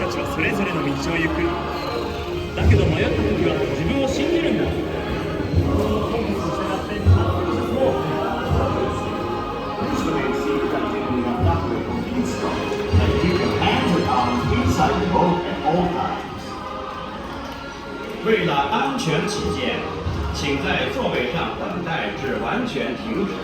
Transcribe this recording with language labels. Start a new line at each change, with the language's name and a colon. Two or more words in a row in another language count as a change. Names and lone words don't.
Japanese: それぞれの道を行く。だけど迷った時は自分を信じるんだ。
Chinese: 为了安全起见，请在座位上等待至完全停止。